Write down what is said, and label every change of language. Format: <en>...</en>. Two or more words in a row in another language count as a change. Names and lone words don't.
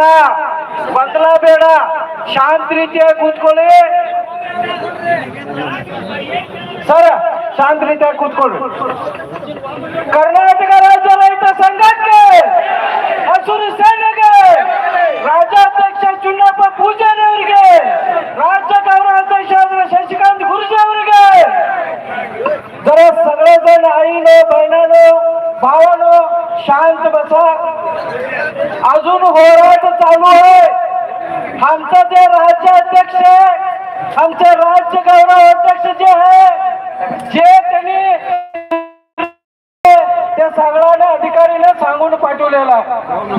<kn>ಗೊಂದಲ ಬೇಡ, ಶಾಂತ ರೀತಿಯಾಗಿ ಕೂತ್ಕೊಳ್ಳಿ ಸರ್. ಶಾಂತ ರೀತಿಯಾಗಿ ಕೂತ್ಕೊಳ್ಳಿ. ಕರ್ನಾಟಕ ರಾಜ್ಯ ರೈತ ಸಂಘಕ್ಕೆ, ಹಸಿರು ಸೇನೆಗೆ, ರಾಜ್ಯಾಧ್ಯಕ್ಷ ಚುನ್ನಪ್ಪ ಪೂಜಾರಿ ಅವರಿಗೆ, ರಾಜ್ಯ ಗೌರವಾಧ್ಯಕ್ಷ शशिकांत गुरुजी ಅವರಿಗೆ,</kn> <mr>जरा सगळेजण आईनो बहिणानो भावानो शांत बसा. अजून होराट चालू आहे. आमचा जे राज्याध्यक्ष आहे, आमचे राज्य गौरवाध्यक्ष जे आहे, जे त्यांनी त्या सगळ्यांना अधिकारीला सांगून पाठवलेला आहे.</mr>